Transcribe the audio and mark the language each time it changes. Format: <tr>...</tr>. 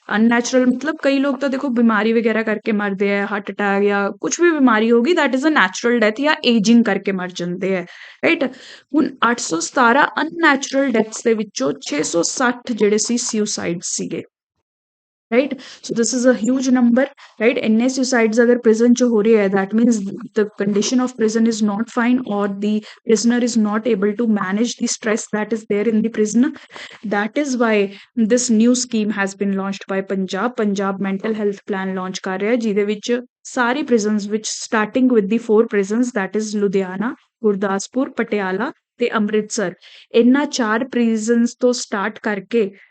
<pa>Unnatural ਮਤਲਬ ਕਈ ਲੋਕ ਤਾਂ ਦੇਖੋ ਬਿਮਾਰੀ ਵਗੈਰਾ ਕਰਕੇ ਮਰਦੇ ਆ, ਹਾਰਟ ਅਟੈਕ ਜਾਂ ਕੁਝ ਵੀ ਬਿਮਾਰੀ ਹੋਗੀ,</pa> <en>that is a natural death,</en> <pa>ਜਾਂ ਏਜਿੰਗ ਕਰਕੇ ਮਰ ਜਾਂਦੇ ਆ, ਰਾਈਟ। ਹੁਣ 817 ਅਨਨੈਚੁਰਲ ਡੈਥਸ ਦੇ ਵਿੱਚੋਂ 660 ਜਿਹੜੇ ਸੀ ਸੁਸਾਈਡ ਸੀਗੇ, right?</pa> <en>So this is a huge number, right?</en> <pa>ਇੰਨੇ suicides ਅਗਰ prison 'ਚ ਹੋ ਰਹੇ ਹੈ,</pa> <en>that means the condition of prison is not fine, or the prisoner is not able to manage the stress that is there in the prison. That is why this new scheme has been launched by Punjab mental health plan launch</en> <pa>ਕਰ ਰਿਹਾ, ਜਿਹਦੇ ਵਿੱਚ ਸਾਰੀ prisons ਵਿੱਚ</pa> <en>starting with the 4 prisons, that is Ludhiana, Gurdaspur, Patiala ਤੇ ਅੰਮ੍ਰਿਤਸਰ,</en> <pa>ਇਹਨਾਂ 4 prisons ਤੋਂ start ਕਰਕੇ</pa>